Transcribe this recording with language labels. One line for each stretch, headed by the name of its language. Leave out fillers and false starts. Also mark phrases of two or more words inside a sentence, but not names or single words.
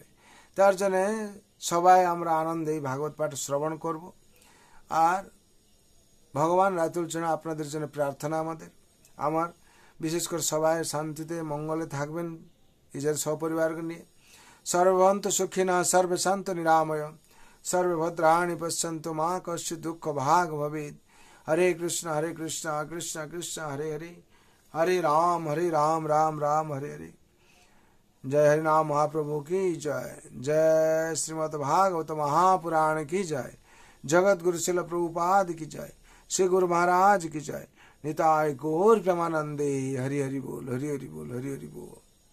Bangla: তার জন্য সবাই আমরা আনন্দে এই ভাগবত পাঠ শ্রবণ করব। আর ভগবান রাতুল জন্য আপনাদের জন্য প্রার্থনা আমার বিশেষ করে সবাই শান্তিতে মঙ্গলে থাকবেন নিজের সপরিবারকে নিয়ে।
Sanskrit: सर्वभन्त सुखिना सर्वे शान्त निरामय सर्व भद्राणि पश्यन्तु मा कश्चित् दुःख भाग भवेत्। हरे कृष्ण कृष्ण कृष्ण हरे हरे, हरे राम राम राम हरे हरे।
Hindi: जय हरिनाम महाप्रभु की जय, जय श्रीमद् भागवत महापुराण की जय, जगत गुरु शिल प्रभुपाद की जय, श्री गुरु महाराज की जय।
Bangla: নিতায় গৌর প্রেমানন্দে। হরি হরি বোল, হরি হরি বোল, হরি হরি বোল।